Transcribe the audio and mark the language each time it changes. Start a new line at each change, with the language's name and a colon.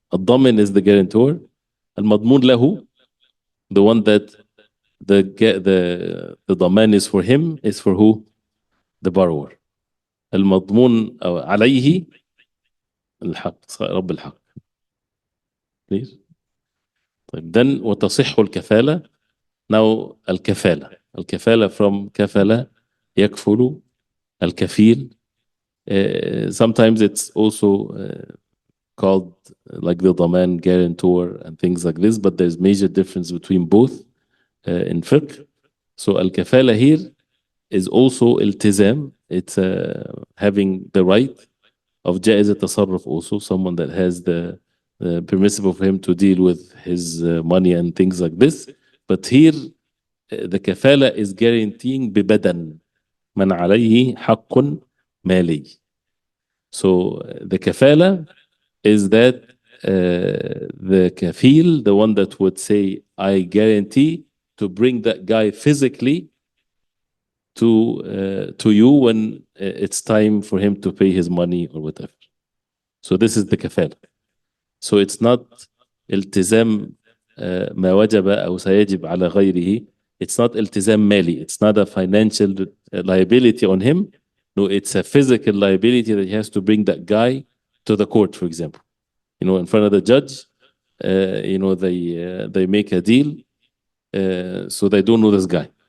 English: Al-damin is the guarantor.
Arabic: Al-madmun lahu,
English: the one that the daman is for him, is for who? The borrower.
Arabic: Al-madmun alayhi al-haq, رب الحق.
English: Please. Then
Arabic: وتصح الكفالة.
English: Now
Arabic: الكفالة from كفالة يكفل الكفيل.
English: Sometimes it's also called like the daman, guarantor and things like this, but there's major difference between both in fiqh. So al-kafala here is also iltizam. It's having the right of jaiz al-tasarruf also, someone that has the permissible for him to deal with his money and things like this. But here the kafala is guaranteeing
Arabic: bibadan man alayhi haqqun mali.
English: So the kafala is that the kafil, the one that would say, I guarantee to bring that guy physically to you when it's time for him to pay his money or whatever. So this is the kafala. So it's not
Arabic: التزام ما وجب أو سيجب على غيره.
English: It's not
Arabic: التزام مالي.
English: It's not a financial liability on him. No, it's a physical liability that he has to bring that guy to the court, for example. In front of the judge, they make a deal, so they don't know this guy.